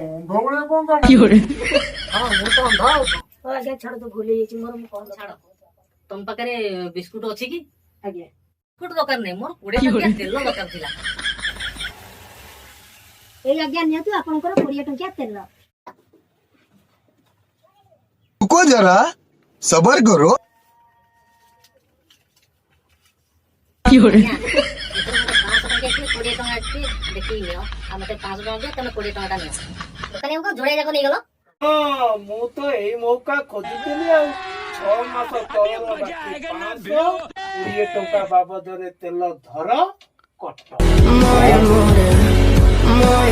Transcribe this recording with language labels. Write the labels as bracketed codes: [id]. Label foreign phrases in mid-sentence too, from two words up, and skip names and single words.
[or] ହଁ ମୁଁ ତ ଅନ୍ଧ ଆଉ। ଆଜ୍ଞା ଛାଡ, ତ ଭୁଲି ଯାଇଛି ମୋର। ମୁଁ କଣ ଛାଡ, ତମ ପାଖରେ ବିସ୍କୁଟ ଅଛି କି? ଆଜ୍ଞା ବିସ୍କୁଟ ଦରକାର ନାହିଁ, ମୋର 20 ଟଙ୍କିଆ ତେଲ ଦରକାର ଥିଲା। ଏଇ ଆଜ୍ଞା ନିଅନ୍ତୁ ଆପଣଙ୍କର 20 ଟଙ୍କିଆ ତେଲ। [hi] रुको जरा सबर करो। [or] 500 ଟଙ୍କା ଅଛି ଦେଖିକି ନିଅ। ଆଉ ମତେ 500 ଟଙ୍କା ଦିଅ, ତମେ 20 ଟଙ୍କା ନିଅ। ଦୋକାନୀ ବାବୁ ଯୋଡେ ଯାକ ନେଇଗଲ। ହଁ ମୁଁ ତ ଏଇ ମୌକା ଖୋଜୁଥିଲି ଆଉ। 6 ମାସ ତଳର ବାକି 500, 20 ଟଙ୍କା ବାବଦରେ ତେଲ ଧର କଟ।